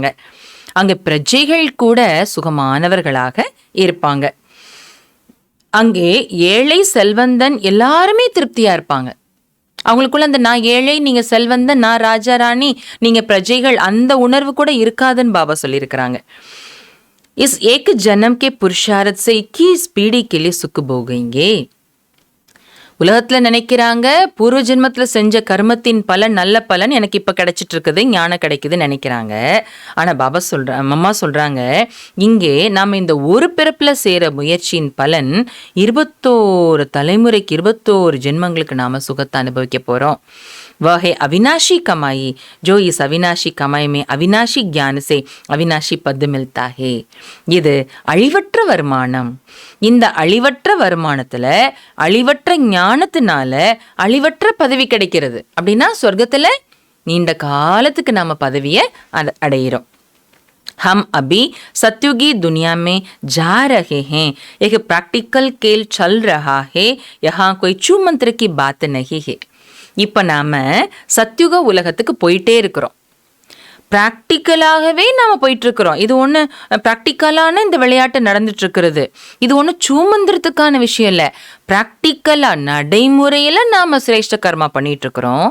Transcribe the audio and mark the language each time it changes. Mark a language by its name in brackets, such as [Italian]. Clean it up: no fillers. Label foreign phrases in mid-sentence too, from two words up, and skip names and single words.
[Tamil] அங்கே பிரஜைகள் கூட சுகமானவர்களாக இருப்பாங்க. அங்கே ஏழை செல்வந்தன் எல்லாருமே திருப்தியா இருப்பாங்க. அவங்களுக்குள்ள அந்த நான் ஏழை, நீங்க செல்வந்தன், நான் ராஜா ராணி, நீங்க பிரஜைகள், அந்த உணர்வு கூட இருக்காதுன்னு பாபா சொல்லியிருக்கிறாங்க. [Hindi] इस एक जन्म के पुरुषार्थ से 21 पीढ़ी के लिए सुख भोगेंगे. [Tamil] உலகத்தில் நினைக்கிறாங்க பூர்வ ஜென்மத்தில் செஞ்ச கர்மத்தின் பலன், நல்ல பலன் எனக்கு இப்போ கிடைச்சிட்டு இருக்குது, ஞானம் கிடைக்குதுன்னு நினைக்கிறாங்க. ஆனால் பாபா அம்மா சொல்கிறாங்க, இங்கே நாம் இந்த ஒரு பிறப்பில் செய்கிற முயற்சியின் பலன் 21 தலைமுறைக்கு 21 ஜென்மங்களுக்கு நாம் சுகத்தை அனுபவிக்க போகிறோம். [Hindi] वह है अविनाशी कमाई, जो इस अविनाशी कमाई में अविनाशी ज्ञान से अविनाशी पद मिलता है. [Tamil] இது அழிவற்ற வருமானம். இந்த அழிவற்ற வருமானத்தில் அழிவற்ற ஞானத்தினால அழிவற்ற பதவி கிடைக்கிறது. அப்படின்னா சொர்க்கத்தில் நீண்ட காலத்துக்கு நாம் பதவியை அடையிறோம். [Hindi] हम अभी सत्युगी दुनिया में जा रहे हैं. एक प्रैक्टिकल खेल चल रहा है. यहाँ कोई छू मंत्र की बात नहीं है. [Tamil] இப்போ நாம் சத்யுக உலகத்துக்கு போயிட்டே இருக்கிறோம். ப்ராக்டிக்கலாகவே நாம் போயிட்டுருக்குறோம். இது ஒன்று ப்ராக்டிக்கலான இந்த விளையாட்டு நடந்துட்டுருக்கிறது. இது ஒன்று சூமந்திரத்துக்கான விஷயம் இல்லை. ப்ராக்டிக்கலாக நடைமுறையில் நாம் சிரேஷ்ட கர்மா பண்ணிகிட்ருக்குறோம்.